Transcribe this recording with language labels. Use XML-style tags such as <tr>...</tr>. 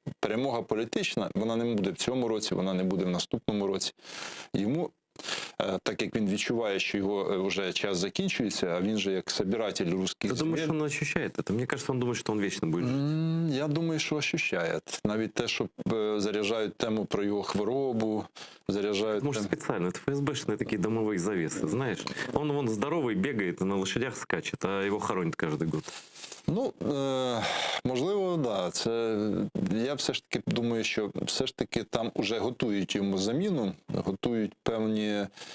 <uk>Перемога політична, вона не буде в цьому році, вона не буде в наступному році. Йому так як він відчуває, що його вже час закінчується, а він же як собиратель русських</uk> <ru>Ты думаешь,</ru> <uk>земель.</uk> <ru>он ощущает это? Мне кажется, он думает, что он вечно будет жить.</ru> <uk>Я думаю, що ощущає. Навіть те, що заряджають тему про його хворобу, заряджають</uk> <ru>Может, специально, это ФСБшные такие домовые завесы, знаешь. Он вон здоровый, бегает и на лошадях скачет, а его хоронят каждый год.</ru> <uk>Ну, можливо, да. Це я все ж таки думаю, що все ж таки там уже готують йому заміну, готують певні.</uk>